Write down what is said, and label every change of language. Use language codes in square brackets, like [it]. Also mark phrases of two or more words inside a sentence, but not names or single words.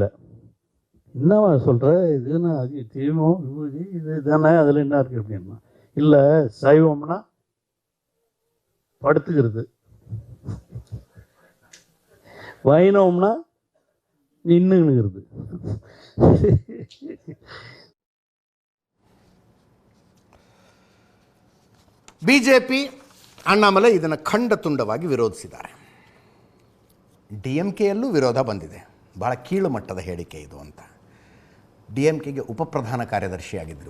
[ta] என்னவா சொல்கிற, இதுன்னா அது தீபம் விபூதி இது தானே, அதில் என்ன இருக்குது அப்படின்னா. இல்லை, சைவம்னா படுத்துக்கிறது, வைணவம்னா நின்னுங்கிறது. [kn] BJP ಅಣ್ಣಾಮಲೈ ಇದನ್ನು ಖಂಡ ತುಂಡವಾಗಿ ವಿರೋಧಿಸಿದ್ದಾರೆ. DMKಯಲ್ಲೂ ವಿರೋಧ ಬಂದಿದೆ. ಭಾಳ ಕೀಳು ಮಟ್ಟದ ಹೇಳಿಕೆ ಇದು ಅಂತ. DMKಗೆ ಉಪಪ್ರಧಾನ ಕಾರ್ಯದರ್ಶಿಯಾಗಿದ್ದರು.